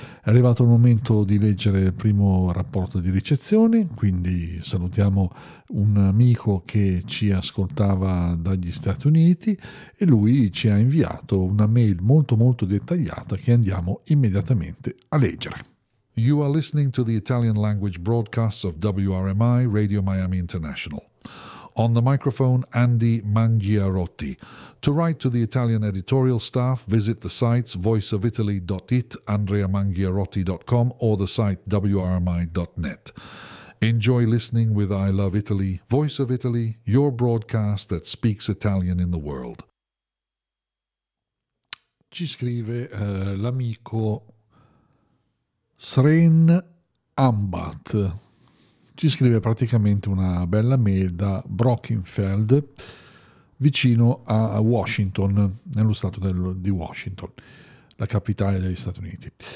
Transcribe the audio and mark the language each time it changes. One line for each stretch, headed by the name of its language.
Italian: È arrivato il momento di leggere il primo rapporto di ricezione, quindi salutiamo un amico che ci ascoltava dagli Stati Uniti e lui ci ha inviato una mail molto molto dettagliata che andiamo immediatamente a leggere.
English: You are listening to the Italian language broadcast of WRMI Radio Miami International. On the microphone, Andy Mangiarotti. To write to the Italian editorial staff, visit the sites voiceofitaly.it, andreamangiarotti.com, or the site wrmi.net. Enjoy listening with I Love Italy, Voice of Italy, your broadcast that speaks Italian in the world.
Italian: Ci scrive l'amico Sren Ambat. Ci scrive praticamente una bella mail da Brockenfeld, vicino a Washington, nello stato di Washington, la capitale degli Stati Uniti.